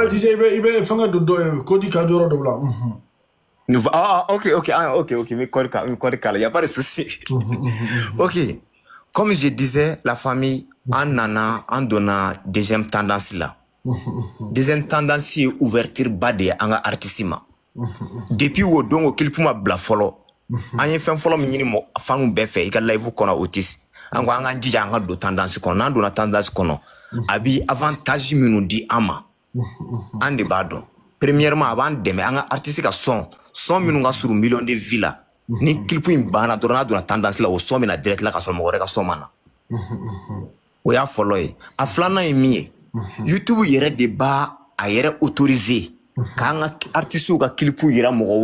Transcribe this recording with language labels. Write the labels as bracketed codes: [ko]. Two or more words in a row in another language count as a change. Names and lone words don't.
[bm] Ouais DJ i bɛ fɛngɛ don dɔ kodi ka yɔrɔ dɔ la. [fr] Ok mais [bm] kodi kala [fr] y a pas de souci. Ok comme je disais la famille [bm] an nana an donna [fr] deuxième tendance la. Deuxième tendance [bm] ye ouverture ba de ye an ka artiste ma. Depuis o don o clip ma bila fɔlɔ an ye fɛn fɔlɔ min ɲini fanu bɛɛ fɛ i ka live kɔnɔ Otis an ko an k'an jija an ka don tendance kɔnɔ n'an donna tendance kɔnɔ a bi avantage minnu di an ma an de b'a dɔn premièrement a b'an dɛmɛ an ka artiste ka son minnu ka surun [fr] million de vues [bm] la ni clip in banna dɔrɔn n'a donna tendance la o son bɛna direct la ka sɔrɔ mɔgɔ wɛrɛ ka son ma na o y'a fɔlɔ ye a filanan ye min ye YouTube yɛrɛ de b'a a yɛrɛ autoriser k'an ka artistes ka clipw yira mɔgɔ